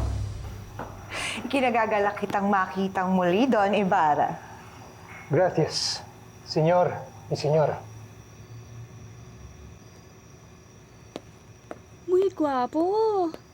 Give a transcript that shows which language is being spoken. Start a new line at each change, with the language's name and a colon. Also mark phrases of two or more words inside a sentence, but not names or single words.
Filipino: Kinagagalak kitang makitang muli, Don Ibarra.
Spanish: Gracias, señor y señora. Muy guwapo.